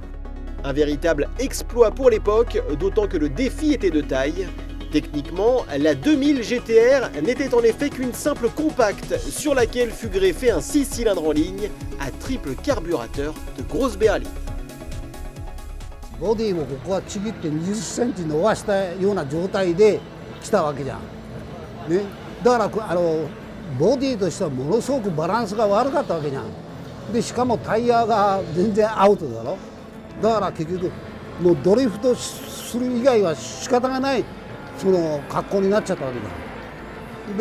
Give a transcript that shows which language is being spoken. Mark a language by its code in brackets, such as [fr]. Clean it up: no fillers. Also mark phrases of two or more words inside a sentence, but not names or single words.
[fr] Un véritable exploit pour l'époque, d'autant que le défi était de taille. Techniquement, la 2000 GTR n'était en effet qu'une simple compacte sur laquelle fut greffé un 6 cylindres en ligne à triple carburateur de grosse berline. [ja] ボディをここはちぎって20センチ伸ばしたような状態で来たわけじゃん。ね、だからボディとしてはものすごくバランスが悪かったわけじゃん。でしかもタイヤが全然アウトだろ。だから結局もうドリフトする以外は仕方がないその格好になっちゃったわけだ。